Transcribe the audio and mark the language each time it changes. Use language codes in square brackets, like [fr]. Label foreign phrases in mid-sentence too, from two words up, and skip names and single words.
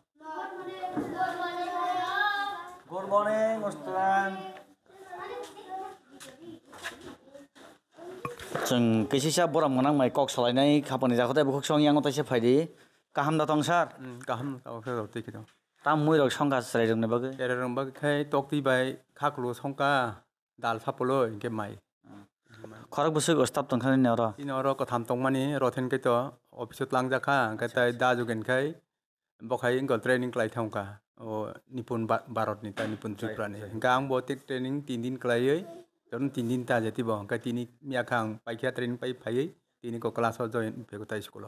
[en] Good morning, Ustad. [trp] जों किसिसा बराम गोनां माइ कक सालायनाय खापानि दाखोताय बुखुकसं यांगो ताइसे फायदि गाहाम दाथं सार गाहाम दावखौ तैखिदों ता मुइरक संगा सराय रोंनो बागै तेरे रोंबा खाय तक्ति बाय खाखलु संका दाल सापलो इनके माइ खरक बुसुक अस्ताब तंखानि नरा इन अर कथाम तंमानि रथेन के तो अफिसत लांजाखा गताय दाजुगेन खाय बखाय इंगल ट्रेनिंग क्लाय थांका ओ निपुन भारतनि ता निपुन त्रिपुरानि गां बतिक ट्रेनिंग 3 दिन क्लायै जन 3 दिन ता जति बं का तिनि मियाखां पाइखिया ट्रेनिंग पाइ फायै तिनि को [en] class join [trp] फेगुताय स्कुल